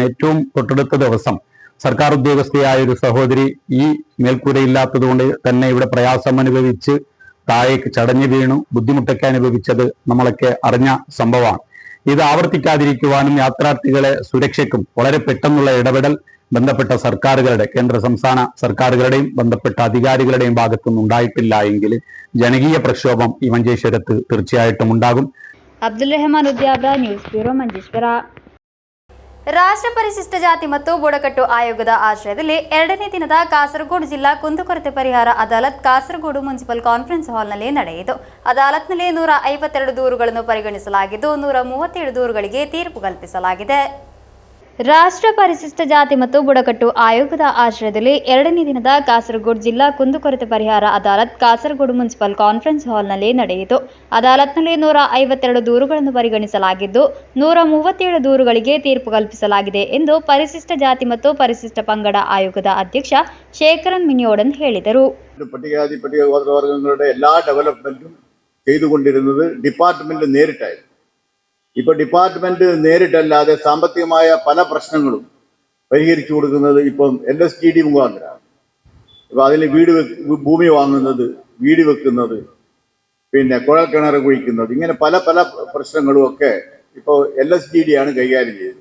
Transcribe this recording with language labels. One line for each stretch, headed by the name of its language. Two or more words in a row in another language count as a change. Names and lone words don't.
Malayalam: ഏറ്റവും തൊട്ടടുത്ത ദിവസം സർക്കാർ ഉദ്യോഗസ്ഥയായ ഒരു സഹോദരി ഈ മേൽക്കൂരയില്ലാത്തത് കൊണ്ട് തന്നെ ഇവിടെ പ്രയാസം അനുഭവിച്ച് താഴേക്ക് ചടഞ്ഞു വീണു ബുദ്ധിമുട്ടൊക്കെ അനുഭവിച്ചത് നമ്മളൊക്കെ അറിഞ്ഞ സംഭവമാണ്. ഇത് ആവർത്തിക്കാതിരിക്കുവാനും യാത്രാർത്ഥികളെ സുരക്ഷയ്ക്കും വളരെ പെട്ടെന്നുള്ള ഇടപെടൽ ബന്ധപ്പെട്ട സർക്കാരുകളുടെ കേന്ദ്ര സംസ്ഥാന സർക്കാരുകളുടെയും ബന്ധപ്പെട്ട അധികാരികളുടെയും ഭാഗത്തുനിന്ന് ഉണ്ടായിട്ടില്ല എങ്കിൽ ജനകീയ പ്രക്ഷോഭം ഈ മഞ്ചേശ്വരത്ത് തീർച്ചയായിട്ടും ഉണ്ടാകും.
Kannada: ಅಬ್ದುಲ್ ರೆಹಮಾನ್ ಉದ್ಯಾಬ್ರ,
English: news bureau,
Kannada: ಮಂಜೇಶ್ವರ. ರಾಷ್ಟ್ರ ಪರಿಶಿಷ್ಟ ಜಾತಿ ಮತ್ತು ಬುಡಕಟ್ಟು ಆಯೋಗದ ಆಶ್ರಯದಲ್ಲಿ 2ನೇ ದಿನದ ಕಾಸರಗೋಡು ಜಿಲ್ಲಾ ಕುಂದುಕೊರತೆ ಪರಿಹಾರ ಅದಾಲತ್ ಕಾಸರಗೋಡು ಮುನ್ಸಿಪಲ್ ಕಾನ್ಫರೆನ್ಸ್ ಹಾಲ್ನಲ್ಲಿ ನಡೆಯಿತು. ಅದಾಲತ್ನಲ್ಲಿ 152 ದೂರುಗಳನ್ನು ಪರಿಗಣಿಸಲಾಗಿದ್ದು 137 ದೂರುಗಳಿಗೆ ತೀರ್ಪು ಕಲ್ಪಿಸಲಾಗಿದೆ. ರಾಷ್ಟ್ರ ಪರಿಶಿಷ್ಟ ಜಾತಿ ಮತ್ತು ಬುಡಕಟ್ಟು ಆಯೋಗದ ಆಶ್ರಯದಲ್ಲಿ 2ನೇ ದಿನದ ಕಾಸರಗೋಡು ಜಿಲ್ಲಾ ಕುಂದುಕೊರತೆ ಪರಿಹಾರ ಅದಾಲತ್ ಕಾಸರಗೋಡು ಮುನ್ಸಿಪಲ್ ಕಾನ್ಫರೆನ್ಸ್ ಹಾಲ್ನಲ್ಲಿ ನಡೆಯಿತು. ಅದಾಲತ್ನಲ್ಲಿ 152 ದೂರುಗಳನ್ನು ಪರಿಗಣಿಸಲಾಗಿದ್ದು 137 ದೂರುಗಳಿಗೆ ತೀರ್ಪು ಕಲ್ಪಿಸಲಾಗಿದೆ ಎಂದು ಪರಿಶಿಷ್ಟ ಜಾತಿ ಮತ್ತು ಪರಿಶಿಷ್ಟ ಪಂಗಡ ಆಯೋಗದ ಅಧ್ಯಕ್ಷ ಶೇಖರನ್ ಮಿನಿಯೋಡನ್ ಹೇಳಿದರು.
Malayalam: പട്ടികജാതി പട്ടികവർഗങ്ങളുടെ എല്ലാ ഡെവലപ്മെന്റും ചെയ്തുകൊണ്ടിരുന്നത് ഡിപ്പാർട്ട്മെന്റ് നേരിട്ടായിരുന്നു. ഇപ്പൊ ഡിപ്പാർട്ട്മെന്റ് നേരിട്ടല്ലാതെ സാമ്പത്തികമായ പല പ്രശ്നങ്ങളും പരിഹരിച്ചു കൊടുക്കുന്നത് ഇപ്പം LSTD മുഖാന്തരമാണ്. ഇപ്പൊ അതിൽ ഭൂമി വാങ്ങുന്നത്, വീട് വെക്കുന്നത്, പിന്നെ കുഴൽക്കിണർ കുഴിക്കുന്നത്, ഇങ്ങനെ പല പല പ്രശ്നങ്ങളും ഒക്കെ ഇപ്പോൾ LSTD ആണ് കൈകാര്യം ചെയ്തത്.